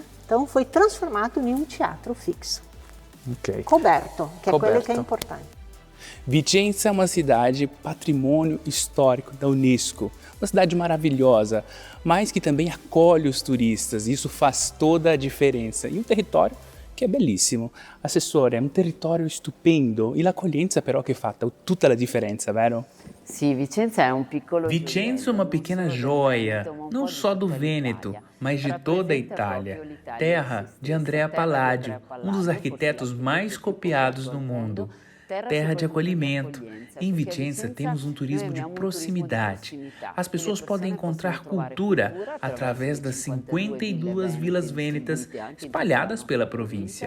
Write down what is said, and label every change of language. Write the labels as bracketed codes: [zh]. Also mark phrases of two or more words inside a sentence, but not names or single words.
[pt] Então foi transformado em um teatro fixo, coberto, que é aquilo que é importante. Vicenza é uma cidade patrimônio histórico da Unesco, uma cidade maravilhosa, mas que também acolhe os turistas, e isso faz toda a diferença. E um território [it] che è bellissimo. Assessore, è un territorio stupendo e l'accoglienza però che fa tutta la differenza, vero? Sì, Vicenza è un piccolo [pt] Vicenza é uma pequena joia, não só do Vêneto, mas de toda a Itália, terra de Andrea Palladio, um dos arquitetos mais copiados no mundo. Terra de acolhimento. Em Vicenza temos um turismo de proximidade. As pessoas podem encontrar cultura através das 52 vilas vênetas espalhadas pela província.